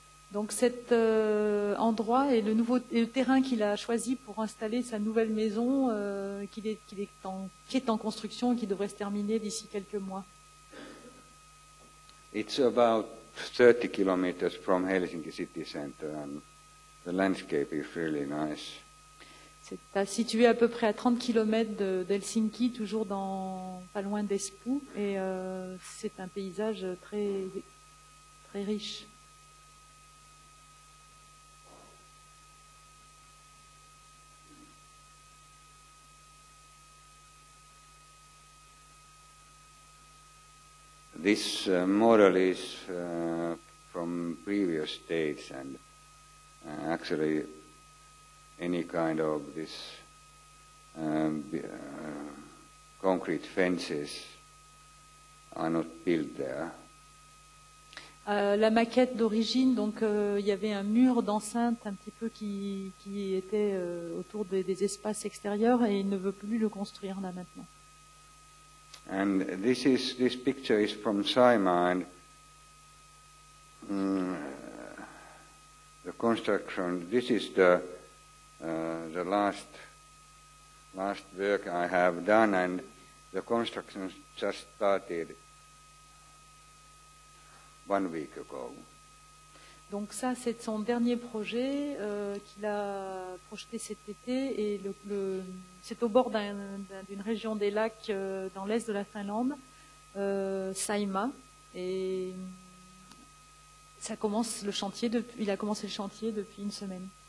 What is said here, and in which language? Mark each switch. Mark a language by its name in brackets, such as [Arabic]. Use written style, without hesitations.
[French] Donc cet endroit est le terrain qu'il a choisi pour installer sa nouvelle maison qui est en construction et qui devrait se terminer d'ici quelques mois. [English] It's about 30 kilometers from Helsinki city center, and the landscape is really nice. [French] C'est situé à peu près à 30 km d'Helsinki, toujours pas loin d'Espoo, et c'est un paysage très, très riche. [English] This model is from previous dates, and actually any kind of this concrete fences are not built there. [French] La maquette d'origine, donc il y avait un mur d'enceinte un petit peu qui était autour des espaces extérieurs, et il ne veut plus le construire là maintenant. [English] And this picture is from Saimaa, and the construction. This is the last work I have done, and the construction just started 1 week ago. [French] Donc ça, c'est son dernier projet qu'il a projeté cet été, et c'est au bord d'une région des lacs dans l'est de la Finlande, Saimaa, et il a commencé le chantier depuis une semaine.